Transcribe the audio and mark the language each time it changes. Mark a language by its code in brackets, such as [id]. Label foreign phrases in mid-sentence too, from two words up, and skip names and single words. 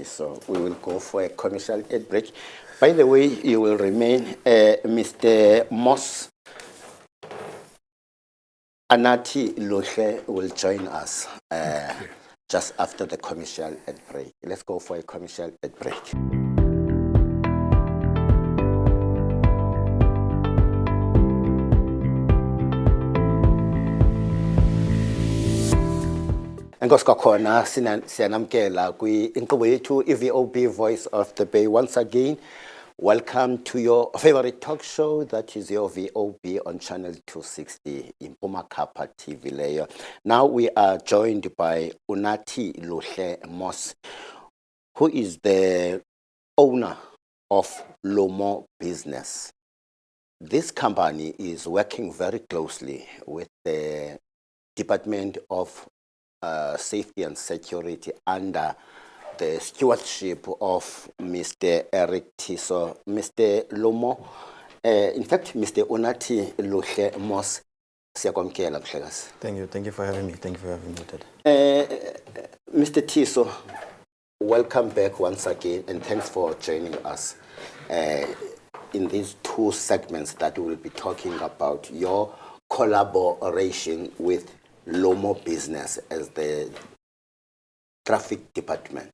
[en] So we will go for a commercial ad break. By the way, you will remain Mr. Moss. Anati Lohle will join us just after the commercial ad break. Let's go for a commercial ad break. [xh] Nkosikakhona siyanamkela kwi-inkqubo yethu i-VOB Voice of the Bay. [en] Once again, welcome to your favorite talk show, that is your VOB on channel 260 in Pumakapa TV layer. Now we are joined by Unathi Luhle Moss, who is the owner of Lomo Business. This company is working very closely with the Department of Safety and Security under the stewardship of Mr. Eric Tiso. Mr. Lomo, in fact, Mr. [xh] Unathi Luhle Moss, siyakwamkela mhlekazi. [en] Thank you for having me. Thank you for having me, Ted. Mr. Tiso, welcome back once again, and thanks for joining us in these two segments that we will be talking about your collaboration with Lomo Business as the traffic department.